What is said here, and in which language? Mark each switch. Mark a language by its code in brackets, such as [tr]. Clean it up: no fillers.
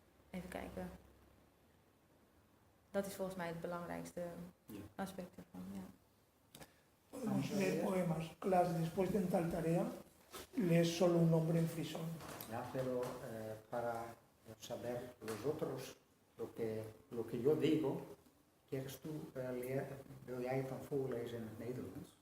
[nl] Even kijken. Dat is volgens mij het belangrijkste aspect ervan. Ja. [es] Podemos leer poemas. Clas, después de En tal tarea, lees solo un nombre en frisón. Ja, pero para saber los otros lo que yo digo, ¿quieres tú leer? [nl] Wil jij het dan voorlezen in het Nederlands?